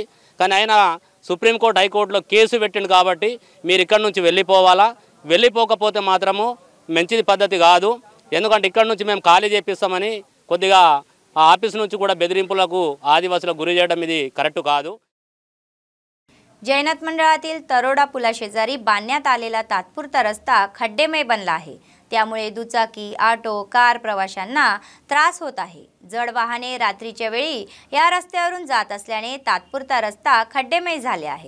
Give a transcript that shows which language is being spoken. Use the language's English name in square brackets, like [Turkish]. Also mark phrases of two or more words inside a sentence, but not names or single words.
[Telugu] కానీ ఆయన సుప్రీంకోర్టు, హైకోర్టులో కేసు పెట్టింది కాబట్టి మీరు ఇక్కడ నుంచి వెళ్ళిపోవాలా, వెళ్ళిపోకపోతే మాత్రము మంచిది పద్ధతి కాదు. ఎందుకంటే ఇక్కడ నుంచి మేము ఖాళీ చేపిస్తామని కొద్దిగా ఆ ఆఫీస్ నుంచి కూడా బెదిరింపులకు आदिवासीలకు గురి చేయడం ఇది కరెక్ట్ కాదు. [Marathi] जैनत मंडळातील तरोडा पुलाशेजारी बांधण्यात आलेला तात्पुरता रस्ता खड्डेमय बनला आहे. त्यामुळे दुचाकी, ऑटो, कार प्रवाशांना त्रास होत आहे. जड वाहने रात्रीच्या वेळी या रस्त्यावरून जात असल्याने तात्पुरता रस्ता खड्डेमय झाले आहे.